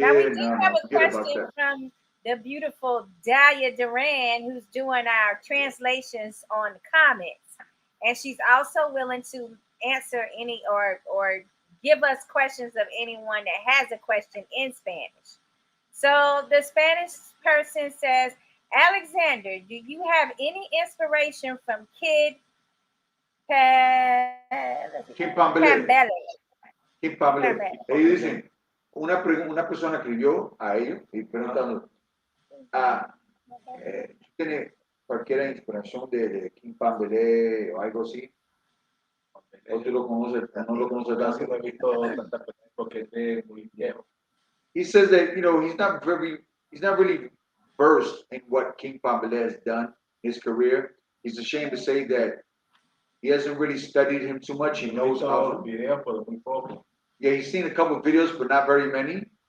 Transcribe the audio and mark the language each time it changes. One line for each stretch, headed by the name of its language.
English: now we do have a question from the beautiful Dahlia Duran, who's doing our translations on the comments, and she's also willing to answer any or give us questions of anyone that has a question in Spanish. So the Spanish person says, Alexander, do you have any inspiration from Kid Pambele?
Spanish: Ellos dicen, una persona escribió a ellos y preguntando, ¿tiene cualquier inspiración de Kim Pambele o algo así? ¿O tú lo conoces? ¿No lo conoces tanto? No he visto tantas personas porque es muy viejo.
English: he says that he's not really versed in what King Pambele has done in his career. He's ashamed to say that he hasn't really studied him too much. He knows of him. Yeah, he's seen a couple of videos, but not very many.